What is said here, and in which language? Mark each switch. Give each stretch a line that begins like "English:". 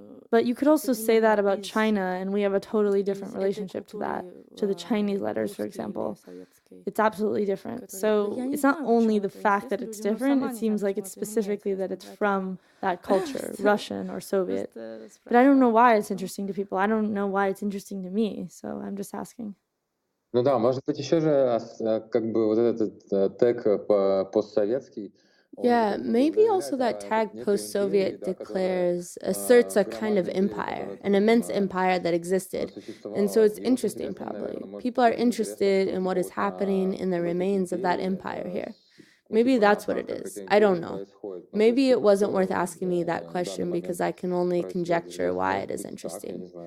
English: But you could also say that about China, and we have a totally different relationship to that, to the Chinese letters, for example. It's absolutely different. So it's not only the fact that it's different, it seems like it's specifically that it's from that culture, Russian or Soviet. But I don't know why it's interesting to people. I don't know why it's interesting to me, so I'm just asking.
Russian: Ну да, может быть, еще же как бы вот этот тег постсоветский.
English: Yeah, maybe also that tag post-Soviet asserts a kind of empire, an immense empire that existed. And so it's interesting, probably. People are interested in what is happening in the remains of that empire here. Maybe that's what it is. I don't know. Maybe it wasn't worth asking me that question because I can only conjecture why it is interesting.